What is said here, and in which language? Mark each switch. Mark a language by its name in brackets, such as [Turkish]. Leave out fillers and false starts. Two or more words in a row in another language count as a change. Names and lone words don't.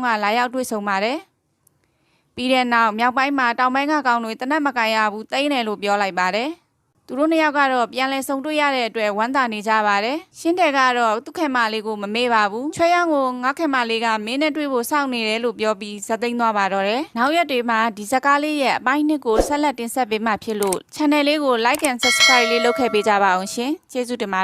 [Burmese] ကလာရောက်တွေ့ဆုံပါတယ်ပြီးတဲ့နောက်မြောက်ပိုင်းမှာတောင်ပိုင်းကကောင်တွေတနက်မကန်ရဘူးတိတ်တယ်လို့ပြောလိုက်ပါတယ်သူတို့နှစ်ယောက်ကတော့ပြန်လည်ဆုံတွေ့ရတဲ့အတွက်ဝမ်းသာနေကြပါတယ်ရှင်းတဲ့ကတော့သူ့ခင်မလေးကိုမမေ့ပါဘူးချွဲရောင်ကိုငါခင်မလေးကမင်းနဲ့တွေ့ဖို့စောင့်နေတယ်လို့ပြောပြီးဇက်သိမ်းသွားပါတော့တယ်နောက်ရက်တွေမှာဒီဇာတ်ကားလေးရဲ့အပိုင်းနှစ်ကိုဆက်လက်တင်ဆက်ပေးမှဖြစ်လို့ channel လေးကို [English] like and subscribe [Burmese] လေးလုပ်ခဲ့ပေးကြပါအောင်ရှင်ကျေးဇူးတင်ပါတယ်